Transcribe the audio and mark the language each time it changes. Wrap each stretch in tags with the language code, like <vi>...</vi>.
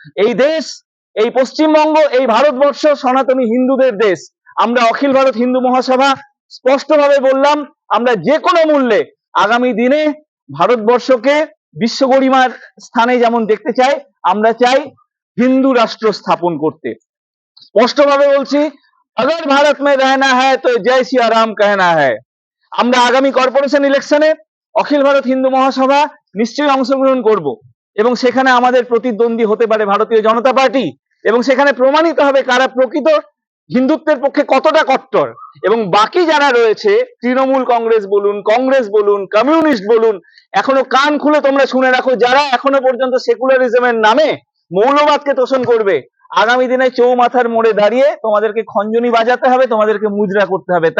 <bn>এই দেশ, এই পশ্চিমবঙ্গ, এই ভারতবর্ষ সনাতনী হিন্দুদের দেশ। আমরা অখিল ভারত হিন্দু মহাসভা স্পষ্টভাবে বললাম, আমরা যে কোনো মূল্যে আগামী দিনে ভারতবর্ষকে বিশ্ব গরিমার স্থানে যেমন দেখতে চাই, আমরা চাই হিন্দু রাষ্ট্র স্থাপন করতে। স্পষ্টভাবে বলছি,</bn> <hi>अगर भारत में रहना है तो जय सिया राम कहना है।</hi> <bn>আমরা আগামী কর্পোরেশন ইলেকশনে অখিল ভারত হিন্দু মহাসভা নিশ্চয়ই অংশগ্রহণ করব এবং সেখানে আমাদের প্রতিদ্বন্দ্বী হতে পারে ভারতীয় জনতা পার্টি, এবং সেখানে প্রমাণিত হবে কারা প্রকৃত হিন্দুত্বের পক্ষে কতটা কট্টর। এবং বাকি যারা রয়েছে, তৃণমূল কংগ্রেস বলুন, কংগ্রেস বলুন, কমিউনিস্ট বলুন, এখনো কান খুলে তোমরা শুনে রাখো, যারা এখনো পর্যন্ত সেকুলারিজমের নামে মৌলবাদকে তোষণ করবে, আগামী দিনে চৌমাথার মোড়ে দাঁড়িয়ে তোমাদেরকে খঞ্জনি বাজাতে হবে, তোমাদেরকে মুজরা করতে হবে।</bn>